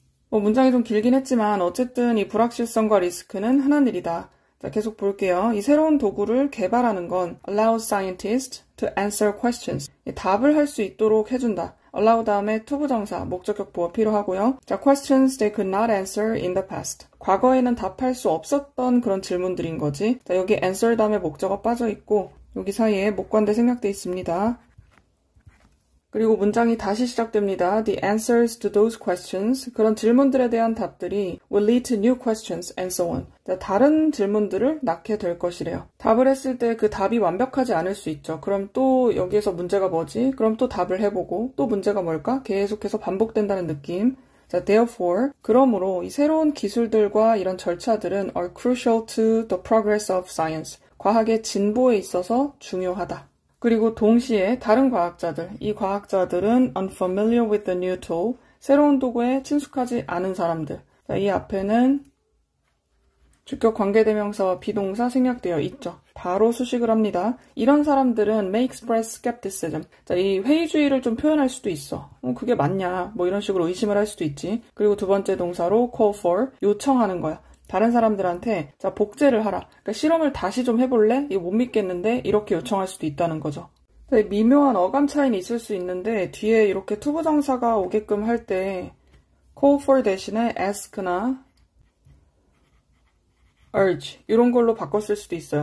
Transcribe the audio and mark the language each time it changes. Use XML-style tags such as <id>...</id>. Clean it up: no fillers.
<ko>문장이 좀 길긴 했지만 어쨌든 이 불확실성과 리스크는 흔한 일이다. 자, 계속 볼게요. 이 새로운 도구를 개발하는 건</ko> <en>allows scientists to answer questions.</en> <ko>답을 할 수 있도록 해준다. allow 다음에 투부정사, 목적격 보어 필요하고요.</ko> <en>자, questions they could not answer in the past.</en> <ko>과거에는 답할 수 없었던 그런 질문들인 거지. 자, 여기 answer 다음에 목적어 빠져 있고 여기 사이에 목관대 생략돼 있습니다. 그리고 문장이 다시 시작됩니다.</ko> <en>The answers to those questions.</en> <ko>그런 질문들에 대한 답들이</ko> <en>will lead to new questions and so on.</en> <ko>자, 다른 질문들을 낳게 될 것이래요. 답을 했을 때 그 답이 완벽하지 않을 수 있죠. 그럼 또 여기에서 문제가 뭐지? 그럼 또 답을 해보고 또 문제가 뭘까? 계속해서 반복된다는 느낌.</ko> <en>자, therefore,</en> <ko>그러므로 이 새로운 기술들과 이런 절차들은</ko> <en>are crucial to the progress of science.</en> <ko>과학의 진보에 있어서 중요하다. 그리고 동시에 다른 과학자들, 이 과학자들은</ko> <en>unfamiliar with the new tool,</en> <ko>새로운 도구에 친숙하지 않은 사람들. 자, 이 앞에는 주격 관계대명사와 비동사 생략되어 있죠. 바로 수식을 합니다. 이런 사람들은</ko> <en>may express skepticism.</en> <ko>자, 이 회의주의를 좀 표현할 수도 있어. 그게 맞냐? 뭐 이런 식으로 의심을 할 수도 있지. 그리고 두 번째 동사로 call for, 요청하는 거야. 다른 사람들한테 자, 복제를 하라. 그러니까 실험을 다시 좀 해볼래? 이거 못 믿겠는데 이렇게 요청할 수도 있다는 거죠. 미묘한 어감 차이는 있을 수 있는데 뒤에 이렇게 투부정사가 오게끔 할 때 call for 대신에 ask나 urge 이런 걸로 바꿨을 수도 있어요.</ko>